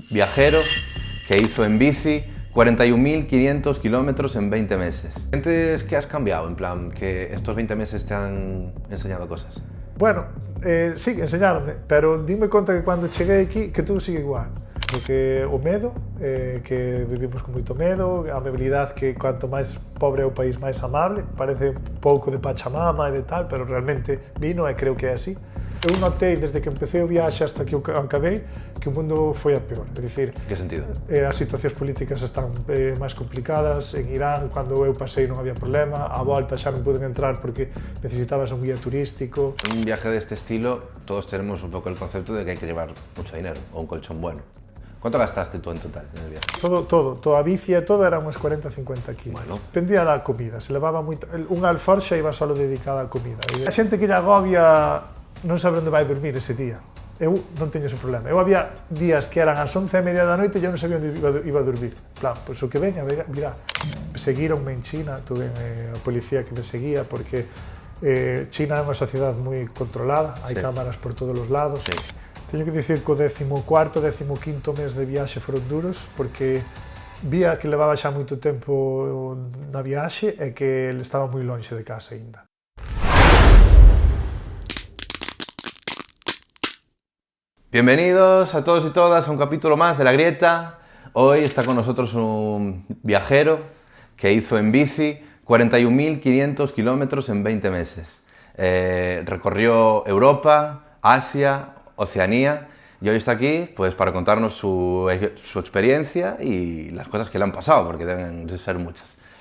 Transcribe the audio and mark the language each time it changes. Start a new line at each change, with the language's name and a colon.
Spanish: viajero que hizo en bici 41.500 kilómetros en 20 meses. ¿Sientes que has cambiado? En plan, que estos 20 meses te han enseñado cosas.
Galician: Bueno, sí, enseñaronme, pero dime conta que cando cheguei aquí que todo sigue igual. Porque o medo, que vivimos con moito medo, a amabilidade que cuanto máis pobre é o país máis amable, parece un pouco de Pachamama e de tal, pero realmente vino e creo que é así. Eu notei desde que empecé o viaxe hasta que o acabei que o mundo foi a peor, é dicir, Que sentido? As situacións políticas están máis complicadas, en Irán, cando eu pasei non había problema, a volta xa non puden entrar porque necesitabas un guía turístico.
Spanish: En un viaje de este estilo, todos tenemos un poco el concepto de que hay que llevar mucho dinero o un colchón bueno. ¿Cuánto gastaste tú en total en el viaje?
Galician: Todo, a bici e todo eran uns 40-50 kilos. Bueno. Dependía da comida, se levaba moito, unha alforxa iba solo dedicada á comida. A xente que lle agobia non sabe onde vai dormir ese día. Eu non teño ese problema. Eu había días que eran as 11:30 da noite e eu non sabía onde iba a dormir. Plan, pois o que veña, virá. Seguíronme en China, tuve a policía que me seguía porque China é unha sociedade moi controlada, hai cámaras por todos os lados. Sí. Teño que dicir que o 14º, 15º mes de viaxe foron duros porque vía que levaba xa moito tempo na viaxe e que ele estaba moi lonxe de casa aínda.
Spanish: Bienvenidos a todos y todas a un capítulo más de La Grieta. Hoy está con nosotros un viajero que hizo en bici 41.500 kilómetros en 20 meses. Recorrió Europa, Asia, Oceanía y hoy está aquí pues, para contarnos su experiencia y las cosas que le han pasado, porque deben de ser muchas.